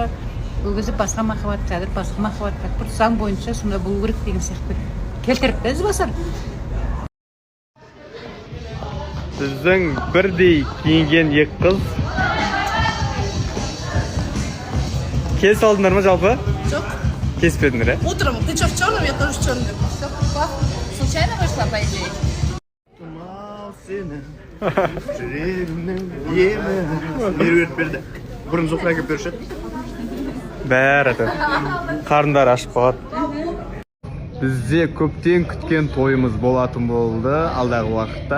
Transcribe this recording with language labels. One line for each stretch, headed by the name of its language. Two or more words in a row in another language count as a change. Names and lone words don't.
Kazakh: Ол кезде басқа махаббат, қазір басқа махаббат. Бір заң бойынша сонда болу керек деген сияқты келтіріпті ізбасар. Біздің бірдей киінген екі қыз. Кес алдыңдар ма жалпы? Жоқ. Кеспедіңдер, ә?
Russian: Утром, ты что в черном, я тоже в черном. Случайно вышла, по идее?
Kazakh: Тұмау сені, жүрегімнің емі. Меруерт берді. Бұрын Зухра әкеп беруші еді. Бәрі қарындары ашып қалады. Бізде көптен күткен тойымыз болатын болды алдағы уақытта.